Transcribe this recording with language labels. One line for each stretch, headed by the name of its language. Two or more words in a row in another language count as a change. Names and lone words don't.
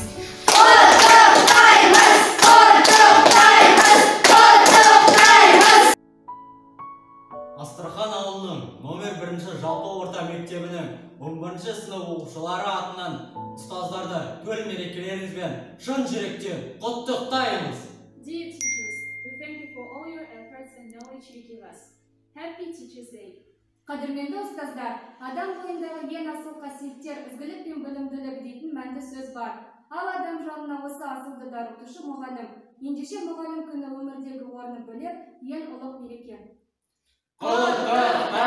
Kazakh: Құттықтаймыз! Құттықтаймыз! Құттықтаймыз! Астрахан ауылының номер 1 жалпы орта мектебінің 11 сынып оқушылары атынан ұстаздарды төл мерекелеріңізбен шын жүректен құттықтаймыз.
English: Dear teachers, we thank you for all your efforts and knowledge you give us. Happy Teachers Day!
Kazakh: Қадірменді ұстаздар, адам бойындағы ең асыл қасиеттер ізгілік пен білімділік дейтін мәнді сөз бар. Ал адам жанына осы асылды дарытушы мұғалім. Ендеше мұғалім күні өмірдегі орны бөлек, ең ұлық мереке.